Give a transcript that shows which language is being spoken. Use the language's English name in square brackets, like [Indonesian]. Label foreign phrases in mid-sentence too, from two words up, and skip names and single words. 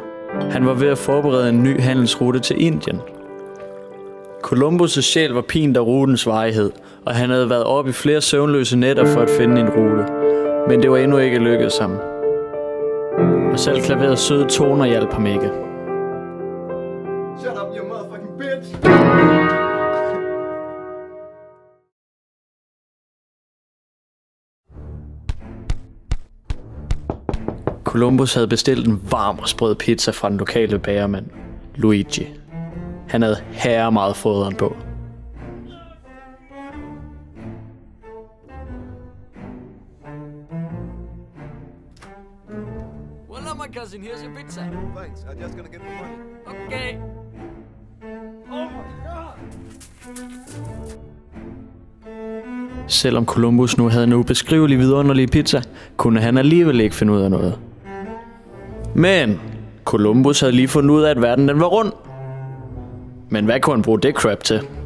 [Danish] Han var ved at forberede en ny handelsrute til Indien. Columbus' sjæl var pint af rutens varighed, og han havde været oppe i flere søvnløse nætter for at finde en rute. Men det var endnu ikke lykkedes ham. Og selv klaverets søde toner hjalp ham ikke. [English] Shut up, you motherfucking bitch! [Danish] Columbus havde bestilt en varm og sprød pizza fra den lokale bagermand, Luigi. Han havde herre meget foderen på. [English] Well, hello, my cousin. Here's your pizza. Thanks, I'm just gonna get the money. Okay. Oh my god! [Danish] Selvom Columbus nu havde en ubeskrivelig vidunderlig pizza, kunne han alligevel ikke finde ud af noget. Men Columbus havde lige fundet ud af, at verden den var rund. Men hvad kunne han bruge det crap til?